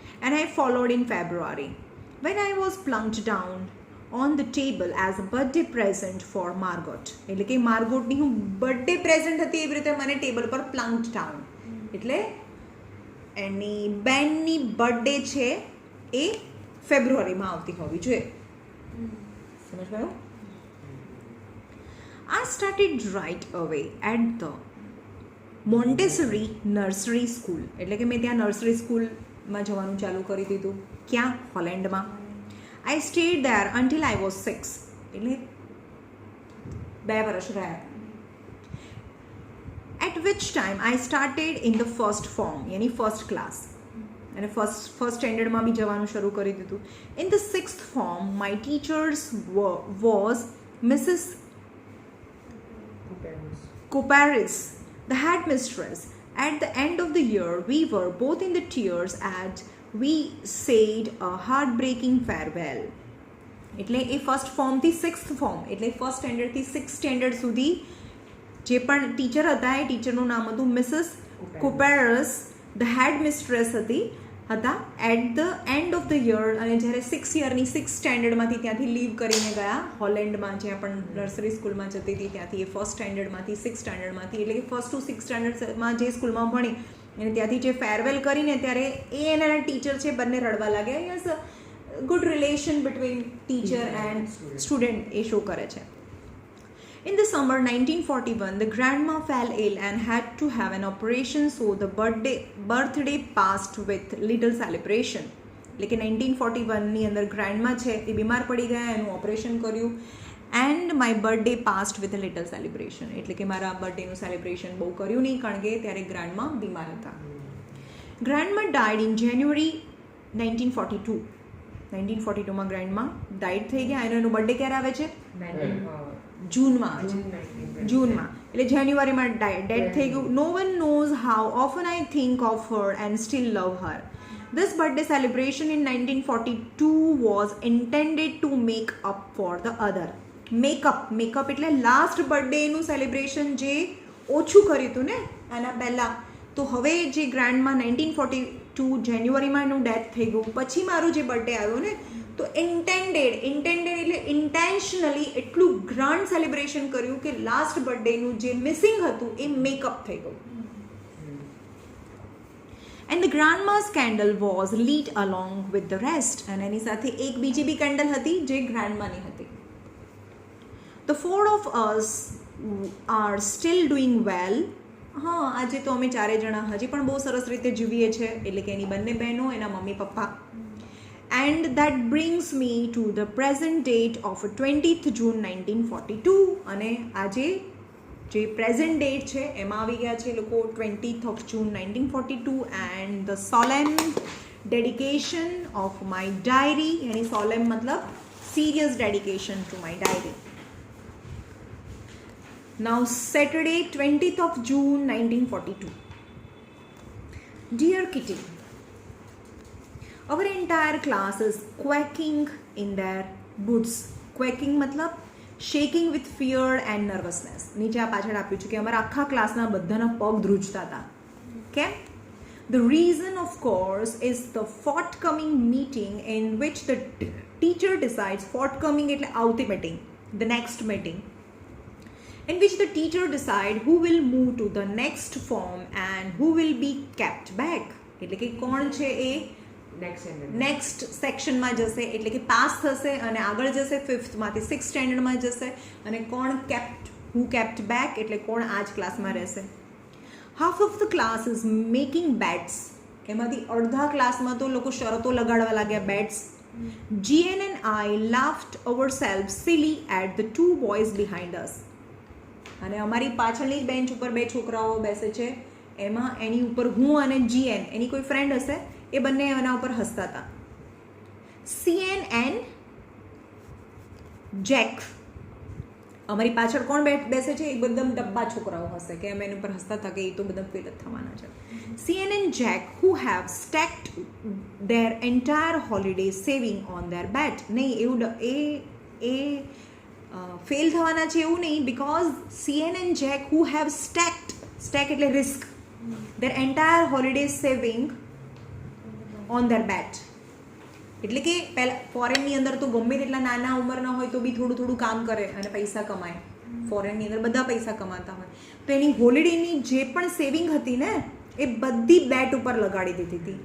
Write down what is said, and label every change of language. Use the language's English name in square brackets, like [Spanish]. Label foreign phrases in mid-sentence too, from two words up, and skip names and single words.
[English] And I followed in February when I was plunked down on the table as a birthday present for Margot, [Gujarati] એટલે કે માર્ગોટની હું બર્થડે પ્રેઝન્ટ હતી એવી રીતે મને ટેબલ પર પ્લંક્ડ ડાઉન, એટલે એની બેનની બર્થડે છે એ ફેબ્રુઆરીમાં આવતી હોવી જોઈએ. સમજ પડ્યું? [English] I started right away at the Montessori nursery school, [Gujarati] એટલે કે મેં ત્યાં નર્સરી સ્કૂલમાં જવાનું ચાલુ કરી દીધું. ક્યાં? હોલેન્ડમાં. [English] I stayed there until I was 6, [Gujarati] એટલે 2 વર્ષ રહ્યા. [English] At which time I started in the first form, [Gujarati] યાની ફર્સ્ટ ક્લાસ, અને ફર્સ્ટ સ્ટેન્ડર્ડમાં બી જવાનું શરૂ કરી દીધું. [English] In the 6th form my teachers was Mrs. Coparis, the headmistress. At the end of the year we were both in the tears as we said a heartbreaking farewell. [Gujarati] એટલે એ ફર્સ્ટ ફોર્મથી 6th ફોર્મ, એટલે ફર્સ્ટ સ્ટેન્ડર્ડથી 6th સ્ટેન્ડર્ડ સુધી જે પણ ટીચર હતા એ ટીચરનું નામ હતું મિસિસ કોપેરસ, [English] the head mistress [Gujarati] હતી, હતા [English] at the end of the year, [Gujarati] અને જ્યારે 6 યરની 6 સ્ટેન્ડર્ડમાંથી ત્યાંથી લીવ કરીને ગયા હોલેન્ડમાં, જ્યાં પણ નર્સરી સ્કૂલમાં જતી હતી ત્યાંથી એ 1st સ્ટેન્ડર્ડમાંથી 6 સ્ટેન્ડર્ડમાંથી, એટલે કે 1st to 6 સ્ટેન્ડર્ડમાં જે સ્કૂલમાં ભણી અને ત્યાંથી જે ફેરવેલ કરીને ત્યારે એ એના ટીચર છે બંને રડવા લાગ્યા. [English] yes, good relation between teacher and student [Gujarati] એ શો કરે છે. [English] In the summer 1941, the grandma fell ill and had to have an operation, so the birthday passed with little celebration. [Gujarati] એટલે કે 1941ની અંદર ગ્રાન્ડમા છે એ બીમાર પડી ગયા, એનું ઓપરેશન કર્યું, [English] and my birthday passed with a little celebration. [Gujarati] એટલે કે મારા બર્થડેનું સેલિબ્રેશન બહુ કર્યું નહીં, કારણ કે ત્યારે ગ્રાન્ડમા બીમાર હતા. [English] Grandma died in January 1942. [Gujarati] 1942માં [English] grandma died [Gujarati] થઈ ગયા, અને એનો બર્થડે ક્યારે આવે છે? જૂનમાં. એટલે જાન્યુઆરીમાં ડેડ થઈ ગયું. [English] No one knows how often I think of her and still love her. This birthday celebration in 1942 was intended to make up for the other. Make up [Gujarati] એટલે લાસ્ટ બર્થડેનું સેલિબ્રેશન જે ઓછું કર્યું હતું ને આના પહેલાં. તો હવે જે ગ્રાન્ડમાં 1942 જાન્યુઆરીમાં એનું ડેથ થઈ ગયું, પછી મારો જે બર્થડે આવ્યો ને, તો ઇન્ટેન્ડેડ એટલે ઇન્ટેન્શનલી એટલું [English] grand celebration [Gujarati] કર્યું કે લાસ્ટ બર્થડેનું જે મિસિંગ હતું એ મેકઅપ થઈ ગયું. [English] And the grandma's candle was lit along with the rest. [Gujarati] અને એની સાથે એક બીજી બી કેન્ડલ હતી જે ગ્રાન્ડમાની હતી. [English] ધ 4 of us are still doing well. [Gujarati] હા, આજે તો અમે 4 જણા હજી પણ બહુ સરસ રીતે જીવીએ છીએ, એટલે કે એની બંને બહેનો, એના મમ્મી પપ્પા. [English] And that brings me to the present date of 20th June 1942. [Gujarati] અને આજે જે [English] present date [Gujarati] છે એમાં આવી ગયા છે લોકો [English] 20th of June 1942, and the solemn dedication of my diary. એની solemn મતલબ serious dedication to my diary. Now Saturday 20th of June 1942. Dear Kitty, our entire class is quaking in their boots. Quaking મતલબ shaking with fear and nervousness. [Gujarati] નીચે આ પાછળ આપ્યું છે કે અમારા આખા ક્લાસના બધાના પગ ધ્રુજતા હતા. કેમ? [English] The reason, of course, is the forthcoming meeting in which the teacher decides, forthcoming [Gujarati] એટલે આવતી [English] meeting, the next meeting, in which the teacher decide who will move to the next form and who will be kept back. [Gujarati] એટલે કે કોણ છે એ નેક્સ્ટ સેક્શનમાં જશે, એટલે કે પાસ થશે અને આગળ જશે 5th માંથી 6th સ્ટેન્ડર્ડમાં જશે, અને કોણ [English] kept back [Gujarati] એટલે કોણ આ જ ક્લાસમાં રહેશે. [English] Half of the class is making bets. [Gujarati] એમાંથી અડધા ક્લાસમાં તો લોકો શરતો લગાડવા લાગ્યા, બેટ્સ. [English] GN and I laughed ourselves silly at the 2 boys behind us. [Gujarati] અને અમારી પાછળની બેન્ચ ઉપર 2 છોકરાઓ બેસે છે, એમાં એની ઉપર હું અને GN એની કોઈ ફ્રેન્ડ હશે, એ બંને એના ઉપર હસતા હતા. CN and જેક, અમારી પાછળ કોણ બેસે છે? એ બધા ડબ્બા છોકરાઓ હશે કે અમે એના ઉપર હસતા હતા કે એ તો બધા ફેલ જ થવાના છે. [English] CN and જેક who have stacked their entire holiday saving on their bet. [Gujarati] નહીં, એવું એ ફેલ થવાના છે એવું નહીં, બિકોઝ CN and જેક [English] who have stack [Gujarati] એટલે રિસ્ક, [English] their entire holiday saving on their bet. [Gujarati] એટલે કે પહેલાં ફોરેનની અંદર તો ગમે તેટલા નાના ઉંમરના હોય તો બી થોડું થોડું કામ કરે અને પૈસા કમાય. ફોરેનની અંદર બધા પૈસા કમાતા હોય, તો એની હોલિડેની જે પણ સેવિંગ હતી ને એ બધી બેટ ઉપર લગાડી દીધી હતી.